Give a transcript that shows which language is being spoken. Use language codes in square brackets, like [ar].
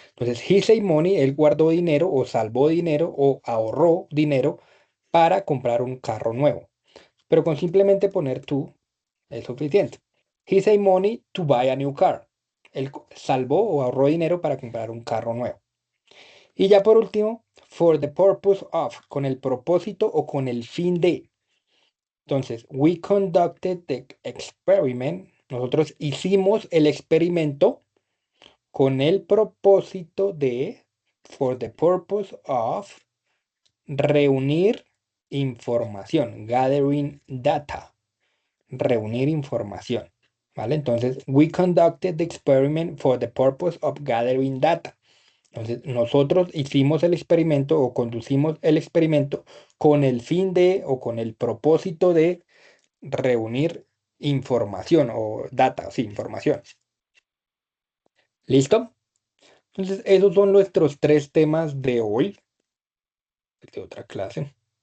[es] Entonces, [en] he saved money, [es] él guardó dinero o salvó dinero o ahorró dinero para comprar un carro nuevo. Pero con simplemente poner to es suficiente. [en] He saved money to buy a new car. [es] Él salvó o ahorró dinero para comprar un carro nuevo. Y ya por último, [en] for the purpose of, [es] con el propósito o con el fin de. Entonces, [en] we conducted the experiment. [es] Nosotros hicimos el experimento con el propósito de, [en] for the purpose of, [es] reunir información, [en] gathering data, [es] reunir información. ¿Vale? Entonces, [en] we conducted the experiment for the purpose of gathering data. [es] Entonces, nosotros hicimos el experimento o conducimos el experimento con el fin de o con el propósito de reunir información o data, sí, información. ¿Listo? Entonces, esos son nuestros tres temas de hoy, de otra clase.